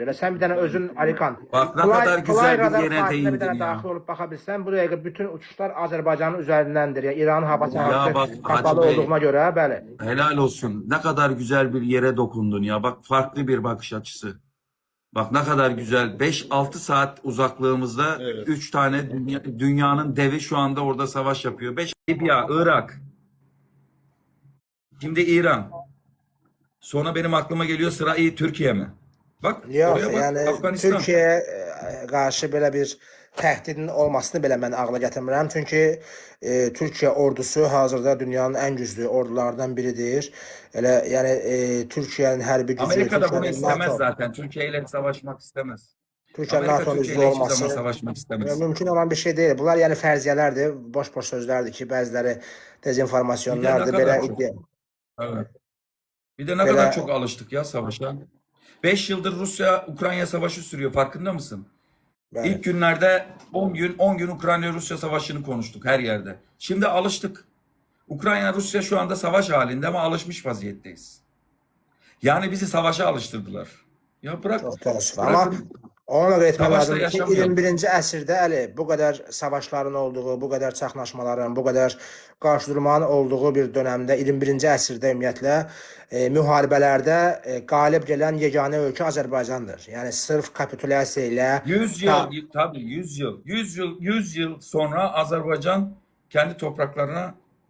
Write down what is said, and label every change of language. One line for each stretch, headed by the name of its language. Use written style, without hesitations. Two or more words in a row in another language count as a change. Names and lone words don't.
Azerbaijani: Və sən bir dənə özün, Alikan,
Turkish: Bak ne kadar güzel bir yere
Azerbaijani: bir
Turkish: değindin
Azerbaijani: dənə
Turkish: ya.
Azerbaijani: daxil olub baxa bilsən, bu dəqiqə bütün uçuşlar Azərbaycanın üzərindəndir. Yəni İran hava
Turkish: Ya
Azerbaijani: sahəsi
Turkish: bak kapalı Hacı Bey,
Azerbaijani: olduğuna görə, bəli.
Turkish: helal olsun. Ne kadar güzel bir yere dokundun ya. Bak farklı bir bakış açısı. Bak ne kadar güzel. 5-6 saat uzaklığımızda Evet. 3 tane dünyanın devi şu anda orada savaş yapıyor. 5 Libya, Irak. Şimdi İran. Sonra benim aklıma geliyor sıra Türkiye mi? Bak
Azerbaijani: Yox,
Turkish: oraya bak. yəni Afganistan.
Azerbaijani: Türkiyəyə qarşı belə bir təhdidin olmasını belə mən ağla gətirmirəm. Çünki Türkiyə ordusu hazırda dünyanın ən güclü ordulardan biridir. Elə yəni Türkiyənin hərbi gücü, Amerika da bunu Türkiyənin
Turkish: istemez NATO, zaten. Türkiye ile savaşmak istemez.
Azerbaijani: Türkiyə
Turkish: Amerika
Azerbaijani: NATO'nun
Turkish: Türkiye
Azerbaijani: üzvü
Turkish: ile hiçbir zaman
Azerbaijani: olması
Turkish: savaşmak istemez.
Azerbaijani: mümkün olan bir şey deyil. Bunlar yəni fərziyələrdir, boş-boş sözlərdir ki, bəziləri
Turkish: Bir de ne
Azerbaijani: dezinformasyonlardır, belə
Turkish: kadar çok.
Azerbaijani: iddia.
Turkish: Evet. Bir de ne Belə kadar çok alıştık ya savaşa. 5 yıldır Rusya-Ukrayna savaşı sürüyor. Farkında mısın?
Azerbaijani: bəli.
Turkish: İlk günlerde 10 gün Ukrayna-Rusya savaşını konuştuk her yerde. Şimdi alıştık. Ukrayna-Rusya şu anda savaş halinde ama alışmış vaziyetteyiz. Yani bizi savaşa alıştırdılar. Ya bırak,
Azerbaijani: Çox təəssüf. Amma
Turkish: bırakın.
Azerbaijani: ona görə etmək
Turkish: Savaşda
Azerbaijani: lazımdır ki,
Turkish: yaşamayalım.
Azerbaijani: 21-ci əsrdə əli bu qədər savaşların olduğu, bu qədər çaxnaşmaların, bu qədər qarşıdurmanın olduğu bir dönəmdə 21-ci əsrdə ümumiyyətlə müharibələrdə qalib gələn yeganə ölkə Azərbaycandır. Yəni sırf kapitulyasiya ilə
Turkish: 100 yıl tabii 100 yıl sonra Azerbaycan kendi topraklarına